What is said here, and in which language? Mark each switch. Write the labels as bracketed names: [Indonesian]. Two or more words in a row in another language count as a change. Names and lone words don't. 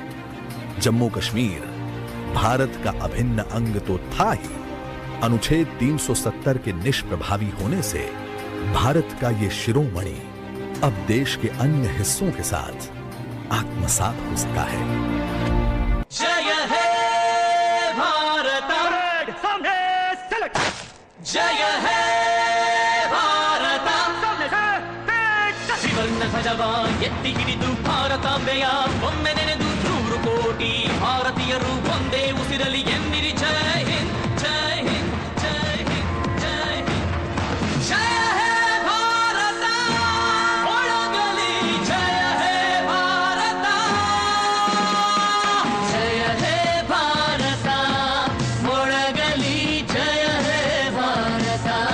[Hindi] जम्मू कश्मीर भारत का अभिन्न अंग तो था ही, अनुच्छेद 370 के निष्प्रभावी होने से भारत का ये शिरोमणि अब देश के अन्य हिस्सों के साथ आत्मसात हो सका है। जय है भारत, जय है भारत, [Kannada] ತ್ರಿವರ್ಣ ಧ್ವಜವ ಎತ್ತಿ ಹಿಡಿದು ಭಾರತಾಂಬೆಯ ಒಮ್ಮೆ ನೆನೆದು 100 ಕೋಟಿ ಭಾರತೀಯರು ಒಂದೇ ಉಸಿರಲಿ ಎಂದಿರಿ ಜಯ ಹಿಂದ್, ಜಯ ಹಿಂದ್, ಜಯ ಹಿಂದ್, ಜಯ ಹಿಂದ್, ಜಯ ಹೇ ಭಾರತ ಒಳಗಲಿ, ಜಯ ಹೇ ಭಾರತ, ಜಯ ಹೇ ಭಾರತ ಒಳಗಲಿ, ಜಯ ಹೇ ಭಾರತ.